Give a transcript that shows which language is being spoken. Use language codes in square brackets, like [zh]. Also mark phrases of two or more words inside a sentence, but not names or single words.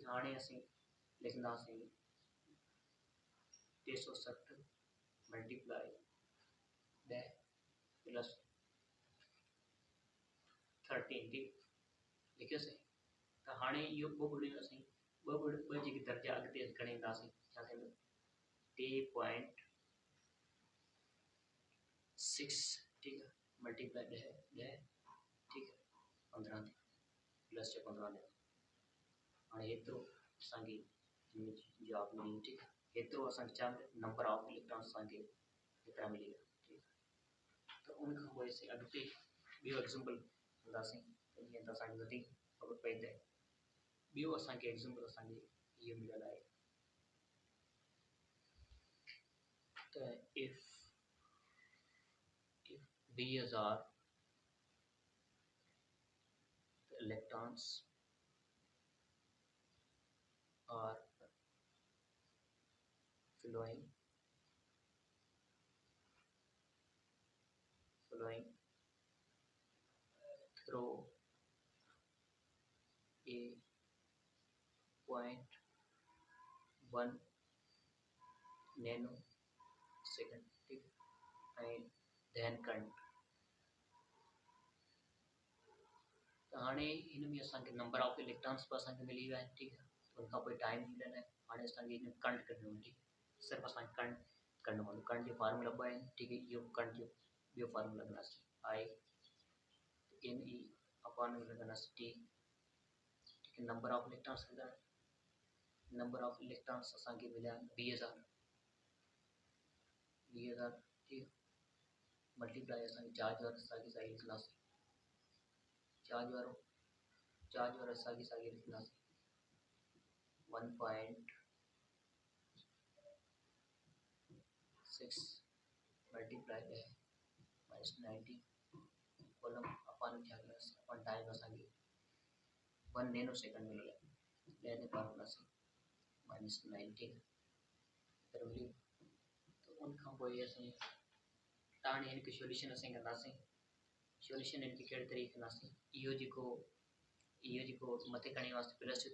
[sd] हाणे असीं लिखंदासीं 360 [en] multiply 10 plus [sd] 13 ठीकु लिखियोसीं। त हाणे इहो ॿ ॿुड़ियूं असीं ॿ जेके दर्जा अॻिते खणी ईंदासीं छा थींदो 3.6 ठीकु है मल्टीप्लाई 10 ठीकु है 15 थी प्लस जो 15 ॾियो हाणे एतिरो असांखे जवाबु मिली ठीकु है। एतिरो असांखे छा [en] number of electrons [sd] असांखे एतिरा मिली विया ठीकु है। उनखां पोइ असीं अॻिते ॿियो एग्ज़ाम्पल कंदासीं त जीअं त असांखे वधीक ख़बर पए त ॿियो असांखे एग्ज़ाम्पल असांखे इहो मिलियल आहे त [en] if bees are the electrons are flowing through a point 1 nanosecond and then current [sd] त हाणे हिन में असांखे [en] number of [sd] इलेक्ट्रॉन्स बि असांखे मिली विया आहिनि ठीकु आहे उन खां पोइ टाइम मिलियल आहे हाणे असांखे हिन करंट कढणो आहे ठीकु आहे सिर्फ़ु असांखे करंट कढणो पवंदो करंट जो फार्मूला ॿ आहिनि ठीकु आहे इहो करंट जो ॿियो फार्मूला कंदासीं आई एन ई अपॉन कंदासीं टी [hi] ठीक है [en] number of electrons number of electrons [sd] असांखे मिलिया 20,000 ठीक मल्टीप्लाई असांखे चार्ज वारो साॻी साॻी लिखंदासीं चार्ज वारो साॻी साॻी लिखंदासीं 1.6 मल्टीप्लाई माइनस 90 कॉलम अपन छा कंदासीं अपन टाइम असांखे 1 [en] nano second [sd] मिलियो आहे ॾह ते पावर कंदासीं माइनस 90 त उनखां पोइ असां हाणे हिनखे सोल्यूशन असां कंदासीं सोल्यूशन हिनखे कहिड़े तरीक़े कंदासीं इहो जेको मथे खणी वास्ते प्लस जो